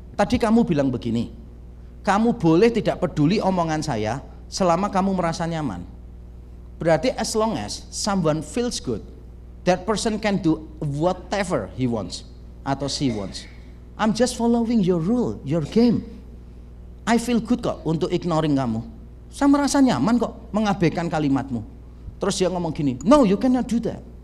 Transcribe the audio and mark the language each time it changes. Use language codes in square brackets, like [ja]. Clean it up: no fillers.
[id] Tadi kamu bilang begini, kamu boleh tidak peduli omongan saya selama kamu merasa nyaman. Berarti [en] as long as someone feels good, that person can do whatever he wants [id] atau [en] she wants. I'm just following your rule, your game. I feel good [id] kok untuk [en] ignoring [id] kamu. Saya merasa nyaman kok mengabaikan kalimatmu." Terus dia ngomong gini, [en] "No, you cannot do that."